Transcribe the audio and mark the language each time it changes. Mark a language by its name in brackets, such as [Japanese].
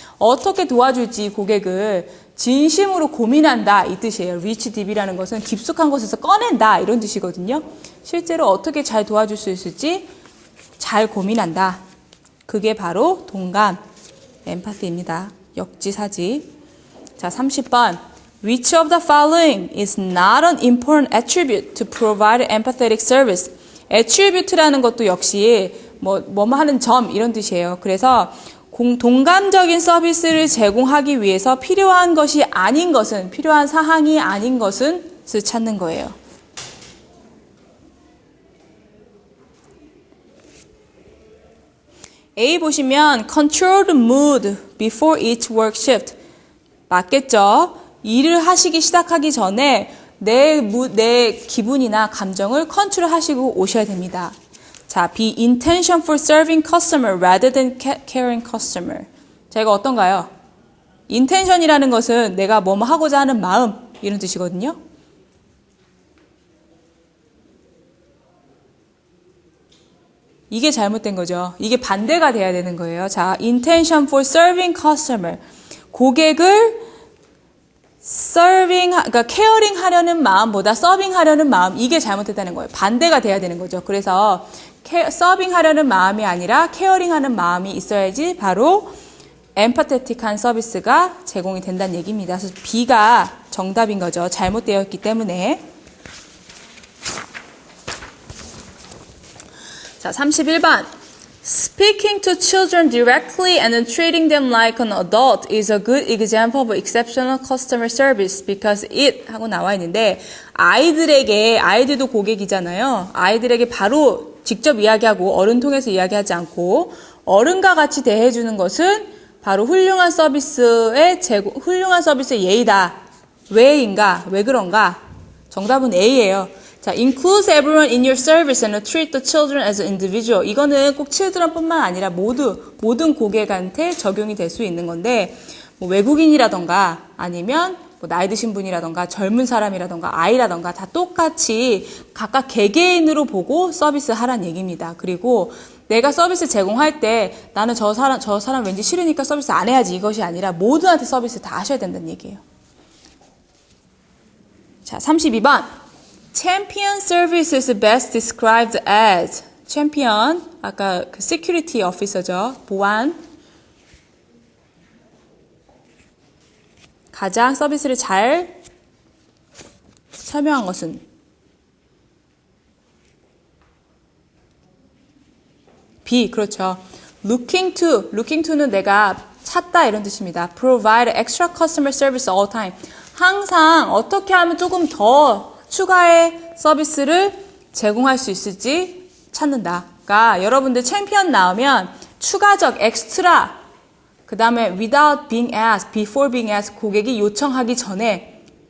[Korean] 어떻게 도와줄지 고객을 진심으로 고민한다 이 뜻이에요. Reach deep이라는 것은 깊숙한 곳에서 꺼낸다 이런 뜻이거든요. 실제로 어떻게 잘 도와줄 수 있을지 잘 고민한다. 그게 바로 동감, 엠파티입니다. 역지사지. 자, 30번. [English] Which of the following is not an important attribute to provide empathetic service? [Korean] attribute라는 것도 역시 뭐뭐 하는 점 이런 뜻이에요. 그래서 동감적인 서비스를 제공하기 위해서 필요한 것이 아닌 것은, 필요한 사항이 아닌 것은 찾는 거예요. A 보시면 [English] control the mood before each work shift. [Korean] 맞겠죠? 일을 하시기 시작하기 전에 내 기분이나 감정을 컨트롤하시고 오셔야 됩니다. [English] 자, be intention for serving customer rather than caring customer. [Korean] 자, 이거 어떤가요? intention이라는 것은 내가 뭐 하고자 하는 마음 이런 뜻이거든요. 이게 잘못된 거죠. 이게 반대가 돼야 되는 거예요. [English] 자, intention for serving customer. [Korean] 고객을 그러니까 케어링 하려는 마음보다 서빙 하려는 마음, 이게 잘못됐다는 거예요. 반대가 돼야 되는 거죠. 그래서 서빙 하려는 마음이 아니라 케어링 하는 마음이 있어야지 바로 엠파테틱한 서비스가 제공이 된다는 얘기입니다. 그래서 B가 정답인 거죠. 잘못되어 있기 때문에. 자, 31번. [English] Speaking to children directly and then treating them like an adult is a good example of exceptional customer service because it [Korean] 하고 나와 있는데 아이들도 고객이잖아요. 아이들에게 바로 직접 이야기하고 어른 통해서 이야기하지 않고 어른과 같이 대해주는 것은 바로 훌륭한 서비스의 예의다. 왜인가? 왜 그런가? 정답은 A예요. [English] 자, includes everyone in your service and treat the children as an individual. [Korean] 이거는 꼭 children뿐만 아니라 모든 고객한테 적용이 될 수 있는 건데, 외국인이라던가 아니면 나이 드신 분이라던가 젊은 사람이라던가 아이라던가 다 똑같이 각각 개개인으로 보고 서비스 하라는 얘기입니다. 그리고 내가 서비스 제공할 때 나는 저 사람 왠지 싫으니까 서비스 안 해야지 이것이 아니라 모두한테 서비스 다 하셔야 된다는 얘기예요. 자, 32번. [English] Champion service is best described as champion, [Korean] 아까 그 [English] security officer죠. [Korean] 보안. 가장 서비스를 잘 설명한 것은 B, 그렇죠. [English] looking to [Korean] 는 내가 찾다 이런 뜻입니다. [English] provide extra customer service all time. [Korean] 항상 어떻게 하면 조금 더 추가의 서비스를 제공할 수 있을지 찾는다. 그러니까 여러분들 챔피언 나오면 추가적 엑스트라 그 다음에 [English] without being asked, before being asked [Korean] 고객이 요청하기 전에